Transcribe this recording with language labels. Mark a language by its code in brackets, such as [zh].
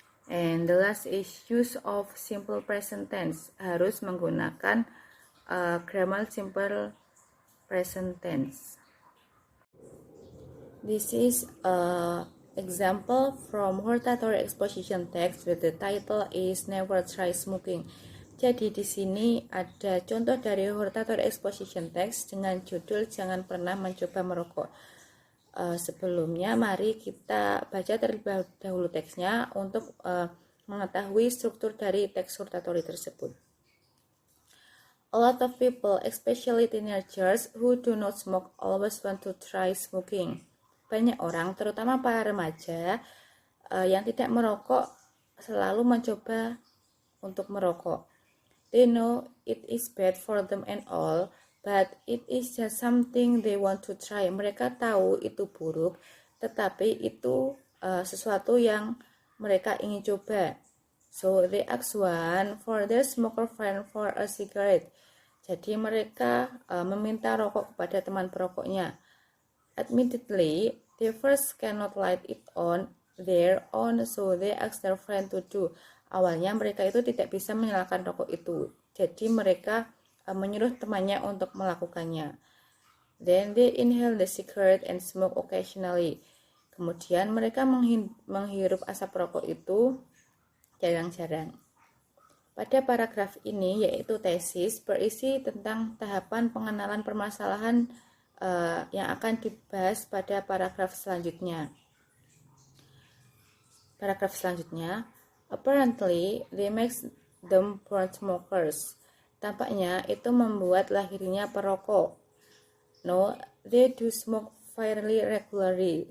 [en] And the last is use of simple present tense. [id] Harus menggunakan grammar simple present tense. [en] This is an example from hortatory exposition text with the title is Never Try Smoking. [id] Jadi di sini ada contoh dari hortatory exposition text dengan judul Jangan Pernah Mencoba Merokok. Sebelumnya mari kita baca terlebih dahulu teksnya untuk mengetahui struktur dari teks hortatory tersebut. [en] A lot of people, especially teenagers who do not smoke, always want to try smoking. [id] Banyak orang, terutama para remaja yang tidak merokok, selalu mencoba untuk merokok. [en] They know it is bad for them and all, but it is just something they want to try. [id] Mereka tahu itu buruk, tetapi itu sesuatu yang mereka ingin coba. [en] So they ask one for their smoker friend for a cigarette. [id] Jadi mereka meminta rokok kepada teman perokoknya. [en] Admittedly, they first cannot light it on their own, so they ask their friend to do. [id] Awalnya mereka itu tidak bisa menyalakan rokok itu, jadi mereka menyuruh temannya untuk melakukannya. [en] Then they inhale the cigarette and smoke occasionally. [id] Kemudian mereka menghirup asap rokok itu jarang-jarang. Pada paragraf ini, yaitu tesis, berisi tentang tahapan pengenalan permasalahan yang akan dibahas pada paragraf selanjutnya. Paragraf selanjutnya, [en] apparently they make them born smokers. [id] Tampaknya itu membuat lahirnya perokok. [en] No, they do smoke fairly regularly.